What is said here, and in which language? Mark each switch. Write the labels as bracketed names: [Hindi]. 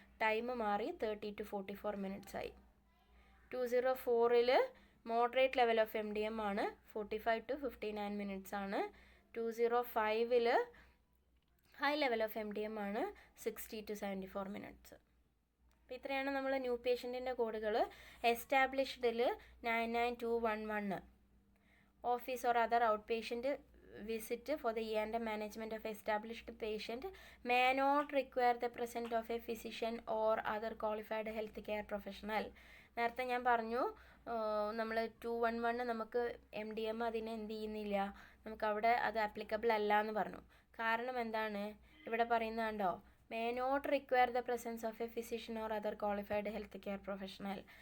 [Malayalam] Time മാറി 30 to 44 minutes ആയി. 204ൽ moderate level of MDM ആണ്, 45 to 59 minutes ആണ്. 205ൽ ഹൈ ലെവൽ ഓഫ് MDM ആണ്, 60 to 74 minutes. അപ്പോൾ ഇത്രയാണ് നമ്മൾ ന്യൂ പേഷ്യൻറ്റിൻ്റെ കോഡുകൾ. [English] എസ്റ്റാബ്ലിഷ്ഡിൽ 99211 office or other out patient visit for the E&M management of established patient may not require the presence of a physician or other qualified healthcare professional. [Malayalam] നേരത്തെ ഞാൻ പറഞ്ഞു നമ്മൾ 211 നമുക്ക് MDM അതിനെ എന്ത് ചെയ്യുന്നില്ല, നമുക്ക് അവിടെ അത് ആപ്ലിക്കബിൾ അല്ല എന്ന് പറഞ്ഞു. കാരണം എന്താണ്? ഇവിടെ പറയുന്നത് കണ്ടോ, [English] May not require the presence of a physician or other qualified health care professional.